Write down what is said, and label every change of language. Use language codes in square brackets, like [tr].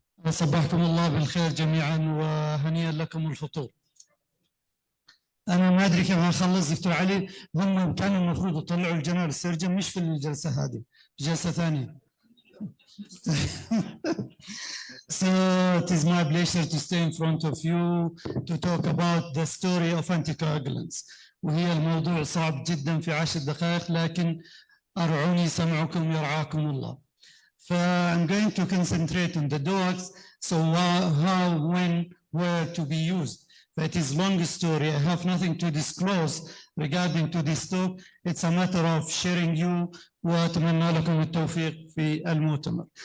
[ar] صبحكم الله بالخير جميعا وهنيئا لكم الفطور. أنا ما أدري كيف أخلص دكتور علي، هم كانوا المفروض يطلعوا الجنرال السيرجن مش في الجلسة هذه، في جلسة ثانية. [en] So it is my pleasure to stay in front of you to talk about the story of anticoagulants. [ar] وهي الموضوع صعب جدا في 10 دقائق، لكن أرعوني سمعكم يرعاكم الله. [en] I'm going to concentrate on the drugs, so how, when, where to be used. That is a long story. I have nothing to disclose regarding to this talk. It's a matter of sharing you [ar] وأتمنى لكم التوفيق في المؤتمر.